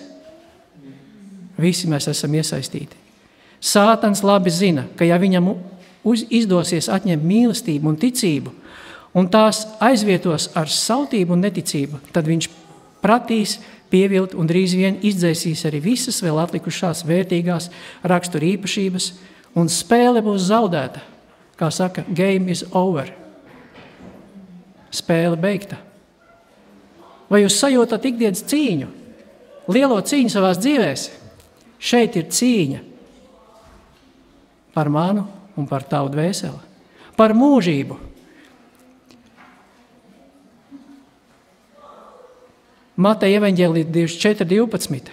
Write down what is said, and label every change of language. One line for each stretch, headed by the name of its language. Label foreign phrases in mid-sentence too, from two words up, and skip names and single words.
Latvian: Visi mēs esam iesaistīti. Sātans labi zina, ka ja viņam izdosies atņemt mīlestību un ticību, un tās aizvietos ar sautību un neticību, tad viņš pratīs pievilt un drīz vien izdzēsīs arī visas vēl atlikušās vērtīgās rakstura īpašības, un spēle būs zaudēta. Kā saka,
English: game is over.
Latvian: Spēle beigta. Vai jūs sajūtat ikdienas cīņu? Lielo cīņu savās dzīvēs? Šeit ir cīņa par manu un par tavu dvēseli, par mūžību. Mateja evaņģēlija 24:12.